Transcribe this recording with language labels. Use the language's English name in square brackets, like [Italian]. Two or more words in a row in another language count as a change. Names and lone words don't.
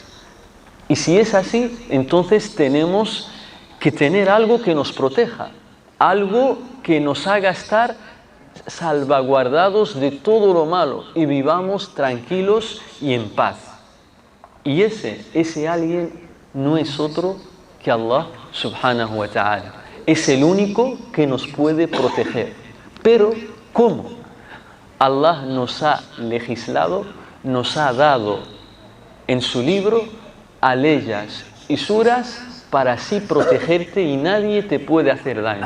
[Spanish] Y si es así, entonces tenemos que tener algo que nos proteja, algo que nos haga estar salvaguardados de todo lo malo y vivamos tranquilos y en paz. Y ese alguien no es otro que [Arabic] الله سبحانه وتعالى. [Spanish] Es el único que nos puede proteger. Pero, ¿cómo? Allah nos ha legislado, nos ha dado en su libro aleyas y suras para así protegerte y nadie te puede hacer daño.